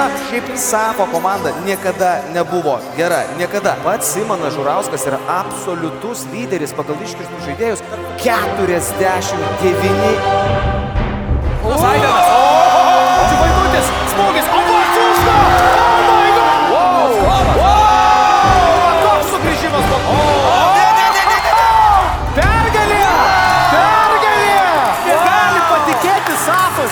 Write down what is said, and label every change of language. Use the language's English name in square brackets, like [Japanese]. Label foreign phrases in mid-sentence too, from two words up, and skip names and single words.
[Lithuanian] Šiaip Safo komanda niekada nebuvo gera. Niekada. Pats Simonas Žurauskas yra absoliutus lyderis pagal iškirstus žaidėjus. 49. Zaidenas. Vaikutis. Smūgis. O Varčiūška. [English] Oh my God. Wow. [Lithuanian] Koks sugrįžimas. Safas.